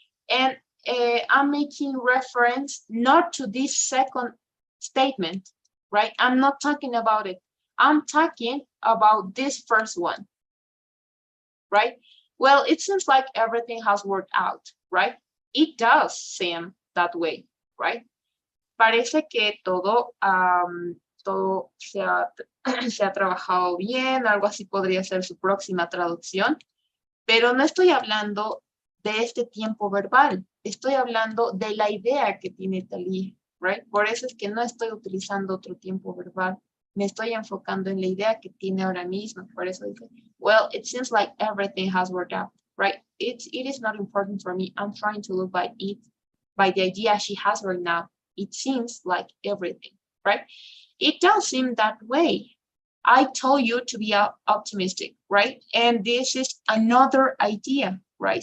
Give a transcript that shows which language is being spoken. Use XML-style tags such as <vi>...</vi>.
<en>And I'm making reference not to this second statement, right? I'm not talking about it. I'm talking about this first one, right? Well, it seems like everything has worked out, right? It does seem that way, right?</en> <es>Parece que todo, todo se ha trabajado bien, algo así podría ser su próxima traducción, pero no estoy hablando de este tiempo verbal, estoy hablando de la idea que tiene Talía, right? Por eso es que no estoy utilizando otro tiempo verbal, me estoy enfocando en la idea que tiene ahora mismo, por eso dice,</es> <en>well, it seems like everything has worked out, right? It is not important for me, I'm trying to look by it, by the idea she has right now. It seems like everything, right? It does seem that way. I told you to be optimistic, right? And this is another idea, right?</en>